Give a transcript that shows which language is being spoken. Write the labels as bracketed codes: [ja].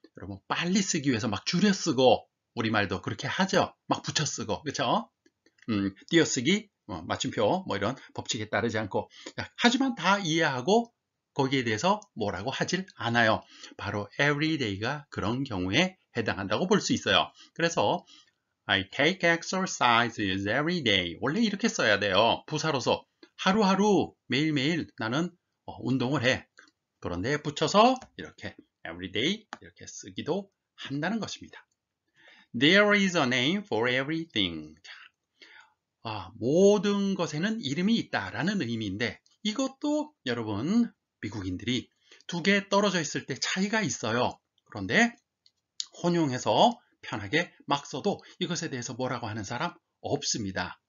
[ko] 여러분 빨리 쓰기 위해서 막 줄여 쓰고 우리말도 그렇게 하죠. 막 붙여 쓰고 그렇죠? 띄어쓰기, 맞춤표 뭐 이런 법칙에 따르지 않고 하지만 다 이해하고 거기에 대해서 뭐라고 하질 않아요. 바로 everyday가 그런 경우에 해당한다고 볼 수 있어요. [en] 그래서 I take exercises every day. [ko] 원래 이렇게 써야 돼요. 부사로서 하루하루 매일매일 나는 운동을 해. 그런데 붙여서 이렇게 every day 이렇게 쓰기도 한다는 것입니다. [en] There is a name for everything. [ko] 모든 것에는 이름이 있다라는 의미인데 이것도 여러분 미국인들이 두 개 떨어져 있을 때 차이가 있어요. 그런데 혼용해서 편하게 막 써도 이것에 대해서 뭐라고 하는 사람 없습니다.